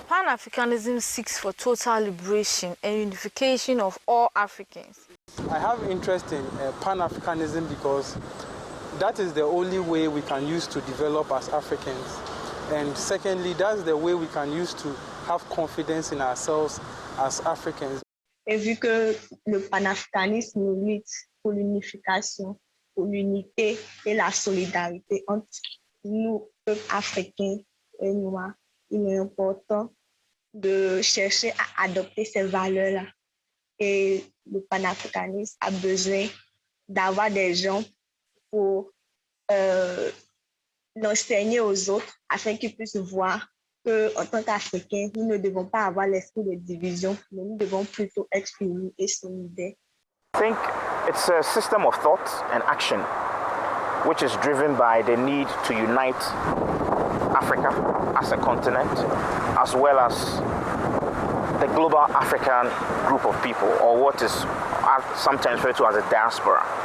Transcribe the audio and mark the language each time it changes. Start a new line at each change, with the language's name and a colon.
English: Pan-Africanism seeks for total liberation and unification of all Africans. I have interest in Pan-Africanism because that is the only way we can use to develop as Africans. And secondly, that's the way we can use to have confidence in ourselves as Africans.
French: Et vu que le panafricanisme lutte pour l'unification, pour l'unité et la solidarité entre nous, peuples africains et noirs, il est important de chercher à adopter ces valeurs-là. Et le panafricanisme a besoin d'avoir des gens pour l'enseigner aux autres afin qu'ils puissent voir qu'en tant qu'Africains, nous ne devons pas avoir l'esprit de division, mais nous devons plutôt être unis et solidaires.
English: I think it's a system of thought and action which is driven by the need to unite Africa as a continent, as well as the global African group of people, or what is sometimes referred to as a diaspora.